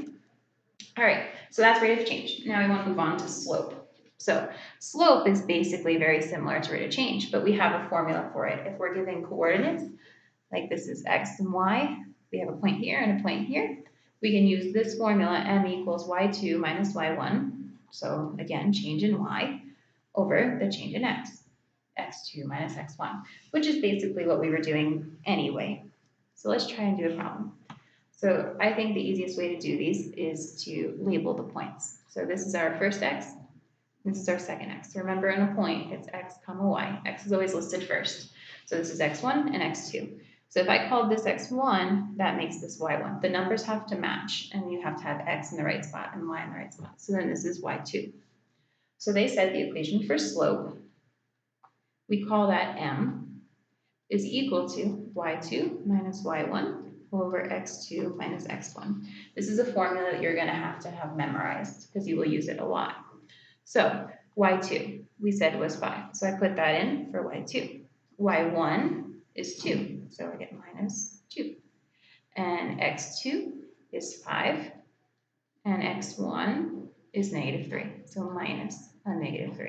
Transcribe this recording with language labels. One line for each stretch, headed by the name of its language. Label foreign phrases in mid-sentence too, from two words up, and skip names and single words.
English: All right, so that's rate of change. Now we want to move on to slope. So slope is basically very similar to rate of change, but we have a formula for it. If we're given coordinates, like this is x and y, we have a point here and a point here, we can use this formula, m equals y2 minus y1. So again, change in y over the change in x, x2 minus x1, which is basically what we were doing anyway. So let's try and do a problem. So I think the easiest way to do these is to label the points. So this is our first x, this is our second x. Remember in a point, it's x comma y. X is always listed first. So this is x1 and x2. So if I called this x1, that makes this y1. The numbers have to match, and you have to have x in the right spot and y in the right spot. So then this is y2. So they said the equation for slope, we call that m, is equal to y2 minus y1 over x2 minus x1. This is a formula that you're going to have memorized because you will use it a lot. So y2, we said was 5. So I put that in for y2. y1 is 2, so I get minus 2. And x2 is 5, and x1 is -3, so minus a -3.